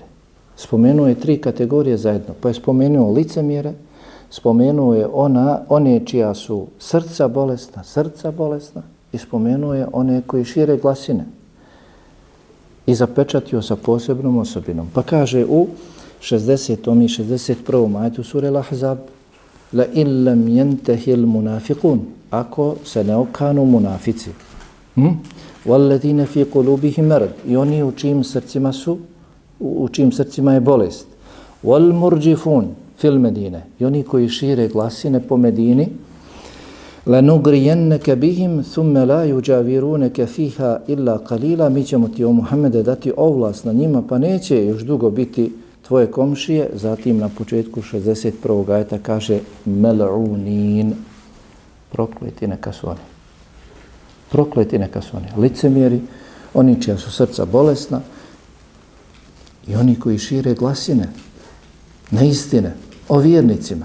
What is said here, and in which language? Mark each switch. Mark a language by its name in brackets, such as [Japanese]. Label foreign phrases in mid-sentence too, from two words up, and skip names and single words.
[Bosnian] Spomenuo je 3 kategorije zajedno, pa je spomenuo licemjere, spomenuo je one čija su srca bolesna i spomenuo je one koji šire glasine i zapečatio sa posebnom osobinom. Pa kaže u 60. i 61. ajetu sure Al-Ahzab: [Arabic] لئن لم ينته المنافقون, [Bosnian] ako se ne okanu munafici. [Arabic] والذين في قلوبهم مرض, [Bosnian] i oni u čijim srcima je bolest. [Arabic] والمرجفون في المدينة, [Bosnian] i oni koji šire glasine po Medini. [Arabic] لَنُغْرِيَنَّكَ بِهِمْ ثُمَّ لَا يُجَاوِرُونَكَ فِيهَا إِلَّا قَلِيلًا, [Bosnian] mi ćemo ti, o Muhammede, dati ovlast na njima, pa neće još dugo biti tvoje komšije. Zatim na početku 61. ajeta kaže مَلْعُونِينَ, prokleti neka su oni. Prokleti neka su oni. Licemjeri, oni čija su srca bolesna i oni koji šire glasine, neistine o vjernicima.